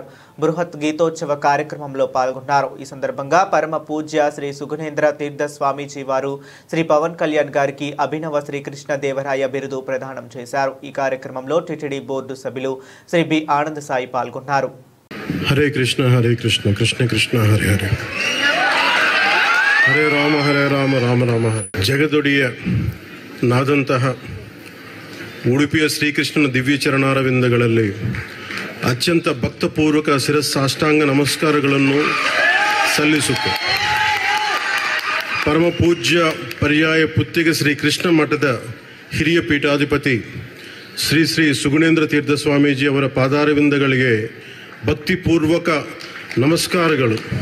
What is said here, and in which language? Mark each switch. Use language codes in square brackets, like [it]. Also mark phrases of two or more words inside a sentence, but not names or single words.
[te] బృహత్ గీతోత్సవ కార్యక్రమంలో పాల్గొన్నారు. ఈ సందర్భంగా పరమ పూజ్య శ్రీ సుగుణేంద్ర తీర్థ స్వామీజీ వారు శ్రీ పవన్ కళ్యాణ్ గారికి అభినవ శ్రీకృష్ణ దేవరాయ బిరుదు ప్రదానం చేశారు. ఈ కార్యక్రమంలో టిటిడి బోర్డు సభ్యులు శ్రీ బి ఆనంద్ సాయి పాల్గొన్నారు. [sa] హరే కృష్ణ కృష్ణ కృష్ణ హరే హరే, హరే రామ రామ రామ హరే. [kn] ಜಗದೊಡೆಯ ನಾದಂತಹ ಉಡುಪಿಯ ಶ್ರೀಕೃಷ್ಣನ ದಿವ್ಯ ಚರಣಾರವಿಂದಗಳಲ್ಲಿ ಅತ್ಯಂತ ಭಕ್ತಪೂರ್ವಕ ಶಿರಸ್ಸಾಷ್ಟಾಂಗ ನಮಸ್ಕಾರಗಳನ್ನು ಸಲ್ಲಿಸುತ್ತೆ. ಪರಮ ಪೂಜ್ಯ ಪರ್ಯಾಯ ಪುತ್ತಿಗೆ ಶ್ರೀಕೃಷ್ಣ ಮಠದ ಹಿರಿಯ ಪೀಠಾಧಿಪತಿ ಶ್ರೀ ಶ್ರೀ ಸುಗುಣೇಂದ್ರ ತೀರ್ಥ ಸ್ವಾಮೀಜಿ ಅವರ ಪಾದಾರವಿಂದಗಳಿಗೆ ಭಕ್ತಿಪೂರ್ವಕ ನಮಸ್ಕಾರಗಳು.